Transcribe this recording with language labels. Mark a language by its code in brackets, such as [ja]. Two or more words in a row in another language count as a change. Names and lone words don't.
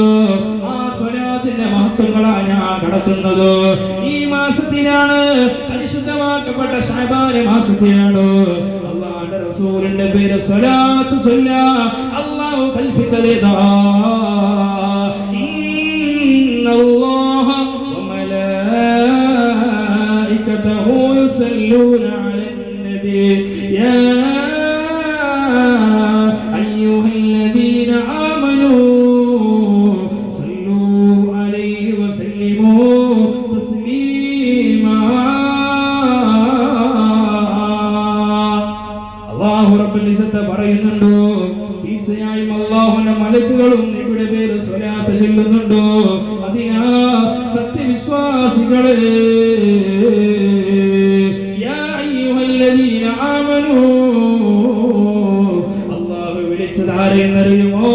[ml] ആ സ്വലാത്തിന്റെ മഹത്വങ്ങളാണ് ഞാൻ കടക്കുന്നത്. ഈ മാസത്തിലാണ്, പരിശുദ്ധമാക്കപ്പെട്ട ശഅബാൻ മാസത്തിലാണ് അല്ലാഹുവിന്റെ റസൂലിന്റെ പേര് സ്വലാത്ത് ചൊല്ലാൻ അല്ലാഹു കൽപ്പിച്ചതേതാ. [ar] إن الله وملائكته يصلون على النبي يا أيها الذين آمنوا صلوا عليه وسلموا تسليما. الله رب العزة [ml] പറയുന്നുണ്ട്, തീർച്ചയായും അല്ലാഹുവിന്റെ മലക്കുകളും നബിയുടെ പേര് സ്വലാത്ത് ചൊല്ലുന്നുണ്ട്. അതിനാ സത്യവിശ്വാസികളെ [ar] يا أيها الذين آمنوا [ml] അല്ലാഹു വിളിച്ചത് ആരെന്നറിയുമോ?